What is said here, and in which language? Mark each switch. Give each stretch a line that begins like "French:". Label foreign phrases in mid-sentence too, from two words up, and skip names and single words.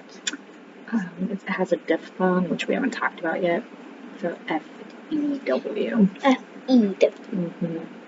English: It has a diphthong, which we haven't talked about yet. So F-E-W. F-E-W. Mm-hmm.